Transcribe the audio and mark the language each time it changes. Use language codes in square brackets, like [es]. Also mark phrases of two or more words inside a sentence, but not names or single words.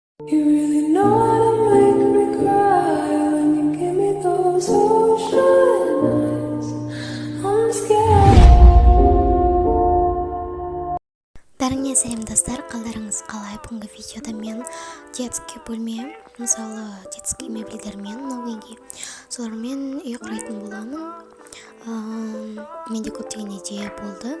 [en] You really know how to make me cry when you give me those ocean eyes. I'm scared. [kk] Бәріңе сәлем достар, қалдарыңыз қалай? Бүгінгі видеода мен детский бөлме, мысалы детский мебельдермен новыйги солармен үй құрайтын боламын. Менде көптеген идея болды.